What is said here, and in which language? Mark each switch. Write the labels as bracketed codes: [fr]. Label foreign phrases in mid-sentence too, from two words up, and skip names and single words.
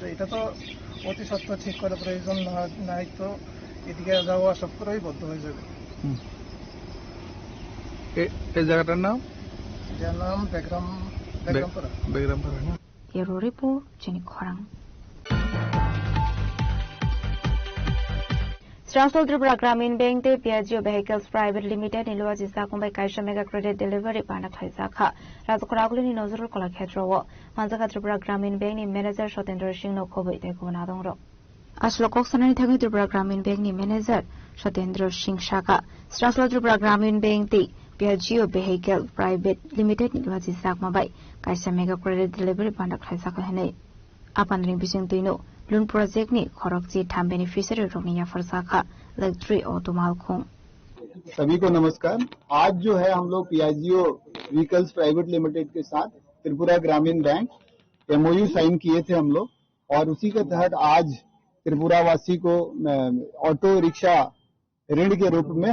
[bn] এটা তো অতি সত্ত্বর ঠিক করে প্রয়োজন নাই, তো এদিকে যাওয়া সব করেই বদ্ধ হয়ে যাবে। এই জায়গাটার নাম? এটার নাম বেগরামপাড়া। বেগরামপাড়া না? [trp] এর রিপোর্ট চিনি খরাং Strasol Tripura Gramin Bank te Piaggio Vehicles Private Limited ni luwa jisa kumbai kaisha [en] mega credit delivery [trp] panak thaisa kha Rajakoraguli ni nozurul kola khetro Manjaka Tripura Gramin Bank ni manager Sotendra Singh no khobai te ko na dong ro Aslo koksanani thangi Tripura Gramin Bank ni manager Sotendra Singh Shaka Strasol Tripura Gramin Bank te Piaggio Vehicle Private Limited ni luwa jisa kumbai kaisha [en] mega credit delivery [trp] panak thaisa kha hene Apanring bising tuino [en] loan project [trp] ने खरकची थाम बेनिफिशियरी रोमिया फरसाखा इलेक्ट्रिक ऑटोमाल खों [hi] सभी को नमस्कार। आज जो है हम लोग पियाजियो व्हीकल्स प्राइवेट लिमिटेड के साथ त्रिपुरा ग्रामीण बैंक [en] MoU sign [hi] किए थे हम लोग और उसी के तहत आज त्रिपुरा वासी को ऑटो रिक्शा ऋण के रूप में